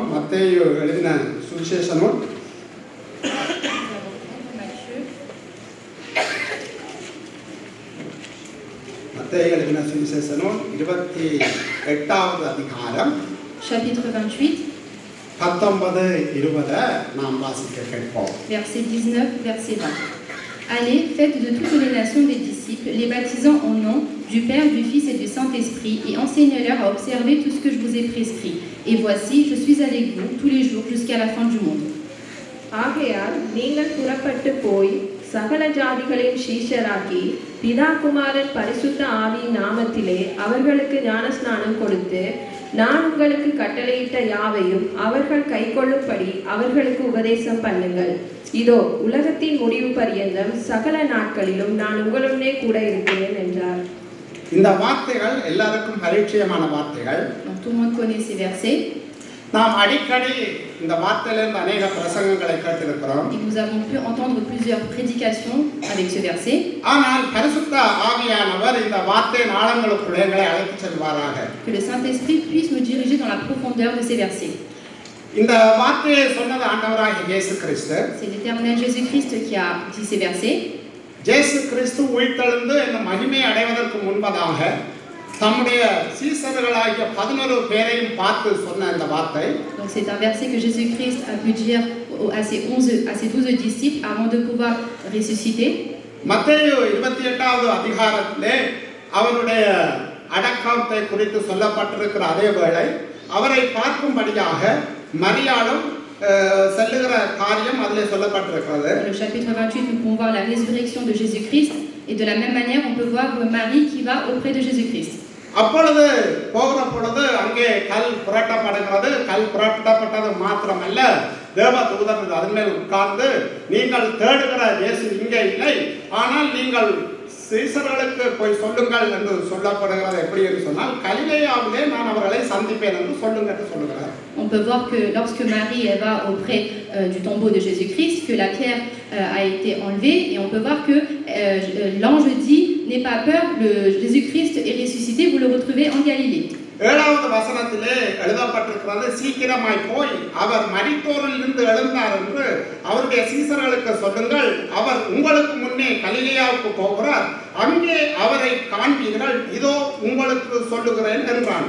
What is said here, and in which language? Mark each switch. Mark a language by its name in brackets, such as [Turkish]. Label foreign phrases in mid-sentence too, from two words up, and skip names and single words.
[Tamil] மத்தேயு எழுதின சுவிசேஷ நூல் 28வது அதிகாரம் [French] chapitre 28 [Tamil] 19-20 நாம் வாசிக்க கேட்போம். [French] verset 19, verset 20. Allez, faites de toutes les nations des disciples, les baptisant au nom du Père, du Fils et du Saint-Esprit, et enseignez-leur à observer tout ce que je vous ai prescrit. Et voici, je suis avec vous tous les jours jusqu'à la fin du monde. [Tamil] ஆகையால் நீங்கள் புறப்பட்டு போய் சகல ஜாதிகளையும் சீஷராக்கி பிதா குமாரன் பரிசுத்த ஆவியின் நாமத்திலே அவர்களுக்கு ஞானஸ்நானம் கொடுத்து நான் உங்களுக்கு கட்டளையிட்ட யாவையும் அவர்கள் கைக்கொள்ளும்படி அவர்களுக்கு உபதேசம் பண்ணுங்கள். இதோ உலகத்தின் முடிவு பரியந்தம் சகல நாட்களிலும் நான் உங்களுடனே கூட இருக்கிறேன் என்றார். இந்த வார்த்தைகள் எல்லாருக்கும் பரிச்சயமான வார்த்தைகள். [French] Tout le monde connaît ces versets. [Tamil] நாம் அடிக்கடி இந்த வார்த்தையிலிருந்து அநேக பிரசங்கங்களை கேட்டிருக்கிறோம். [French] Et nous avons pu entendre plusieurs prédications avec ce verset. [Tamil] ஆனால் பரிசுத்த ஆவியானவர் இந்த வார்த்தையின் ஆழங்களுக்குள்ளே எங்களை அழைத்துச் செல்வாராக. [French] Que le Saint-Esprit puisse nous diriger dans la profondeur de ces versets. [Tamil] இந்த வார்த்தையை சொன்னது ஆண்டவராகிய இயேசு கிறிஸ்து. [French] C'est l'Éternel Jésus-Christ qui a dit ces versets. [Tamil] இயேசு கிறிஸ்து உயிர்த்தெழுந்து இந்த மகிமை அடைவதற்கு முன்பதாக தம்முடைய சீசர்களாகிய 11 பேரையும் பார்த்து சொன்ன இந்த வார்த்தை. [French] Donc c'est un verset que Jésus-Christ a pu dire à ses 12 disciples avant de pouvoir ressusciter. [Tamil] மத்தேயு 28வது அதிகாரத்திலே அவருடைய அடக்கத்தை குறித்து சொல்லப்பட்டிருக்கிற அதே வேளை அவரை பார்க்கும்படியாக மரியாளும் செல்லுகிற காரியம் அதிலே சொல்லப்பட்டிருக்கிறது. [French] Dans le chapitre 28, nous pouvons voir la résurrection de Jésus-Christ Et de la même manière, on peut voir Marie qui va auprès de Jésus-Christ. [Tamil] அப்பொழுது போகிற பொழுது அங்கே கல் புரட்டப்படுகிறது. கல் புரட்டப்பட்டது மாத்திரமல்ல, தேவ தூதர் அதன் மேல் உட்கார்ந்து, நீங்கள் தேடுகிற இயேசு இங்கே இல்லை, ஆனால் நீங்கள் சீசர்களுக்கு போய் சொல்லுங்கள் என்று சொல்லப்படுகிறது. எப்படி என்று சொன்னால், கலிலேயாவிலே நான் அவர்களை சந்திப்பேன் என்று சொல்லுங்கள் என்று சொல்லுகிறார். [French] On peut voir que lorsque Marie elle va auprès du tombeau de Jésus-Christ, que la pierre a été enlevée, et on peut voir que l'ange dit, n'aie pas peur, le Jésus-Christ est ressuscité, vous le retrouvez en Galilée. [Tamil] 7வது வசனத்திலே எழுதப்பட்டிருக்கிறது, சீக்கிரமாய் போய் அவர் மரித்தோரிலிருந்து எழுந்தார் என்று அவருடைய சீசர்களுக்கு சொல்லுங்கள், அவர் உங்களுக்கு முன்னே கலிலேயாவுக்கு போகிறார், அங்கே அவரை காண்பீர்கள், இதோ உங்களுக்கு சொல்லுகிறேன் என்றான்.